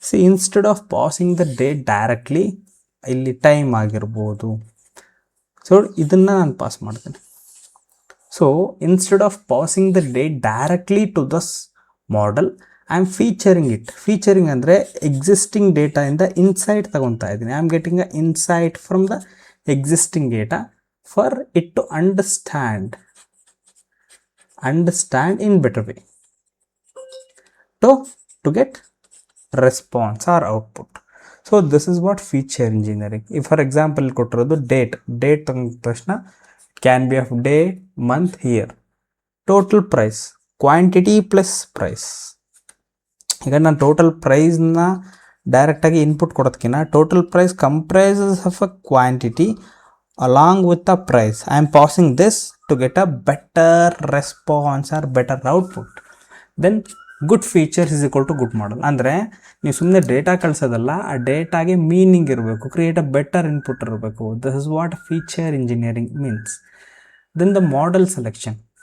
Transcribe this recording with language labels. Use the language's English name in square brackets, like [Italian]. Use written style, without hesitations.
[English] instead of passing the date directly, [Kannada] ಇಲ್ಲಿ time ಆಗಿರ್ಬೋದು, so ಇದನ್ನು ನಾನು ಪಾಸ್ ಮಾಡ್ತೀನಿ. [English] So instead of passing the date directly to this model, I am featuring it. [Kannada] Featuring ಅಂದರೆ existing ಡೇಟಾಯಿಂದ insight ತಗೊತಾ ಇದ್ದೀನಿ. [English] I am getting a insight from the existing data for it to understand in better way to get response or output. So this is what feature engineering. If for example [Kannada] ಕೊಟ್ಟಿರೋದು [English] date [Kannada] ತಂದ ತಕ್ಷಣ [English] can be of day, month, year. Total price, quantity plus price. [Kannada] ಈಗ ನಾನು total ಪ್ರೈಸ್ನ ಡೈರೆಕ್ಟಾಗಿ input ಕೊಡೋದಕ್ಕಿಂತ [English] Total price comprises of a quantity along with the price. I am passing this to get a better response or better output. Then good features is equal to good model. [Kannada] ಅಂದರೆ ನೀವು ಸುಮ್ಮನೆ data ಕಳಿಸೋದಲ್ಲ, ಆ ಡೇಟಾಗೆ meaning ಇರಬೇಕು, [English] create a better input [Kannada] ಇರಬೇಕು. [English] This is what feature engineering means. Then the model selection.